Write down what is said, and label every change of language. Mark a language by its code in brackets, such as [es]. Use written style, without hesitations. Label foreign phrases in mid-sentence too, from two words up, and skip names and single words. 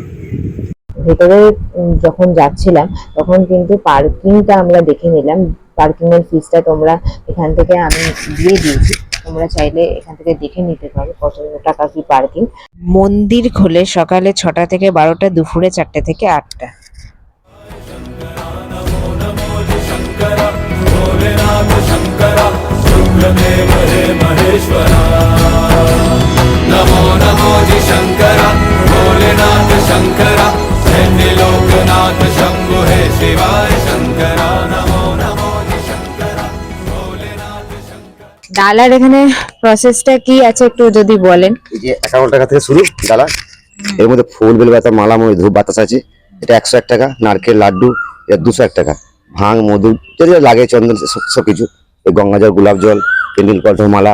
[bn] ভেতরে যখন যাচ্ছিলাম তখন কিন্তু পার্কিংটা আমরা দেখে নিলাম। পার্কিং এর ফিসটা তোমরা এখান থেকে আমি দিয়ে দিয়েছি, তোমরা চাইলে এখান থেকে দেখে নিতে পারো কত টাকা কি পার্কিং। মন্দির খোলে সকালে 6টা থেকে 12টা, দুপুরে 4টে থেকে 8টা। [hi] शंकरा भोलेनाथ शंकरा शुक्रदेव हे महेश्वरा नमो नमो जी शंकरा भोलेनाथ शंकरा चैन्य लोकनाथ शंभु हे शिवाय शंकरा नमो नमो जी शंकरा भोलेनाथ शंकरा। [bn] ডালার এখানে প্রসেসটা কি আছে একটু যদি বলেন। এই যে 51 টাকা থেকে শুরু ডালা, এর মধ্যে ফুল বেলপাতা মালা ময় ধূপ বাতাস আছে, এটা 101 টাকা, নারকেল লাড্ডু এটা 201 টাকা, ভাঙ মধু যদি লাগে চন্দন সব কিছু, এই গঙ্গা জল গোলাপ জল কেন্দ্রিল কণ্ঠ মালা।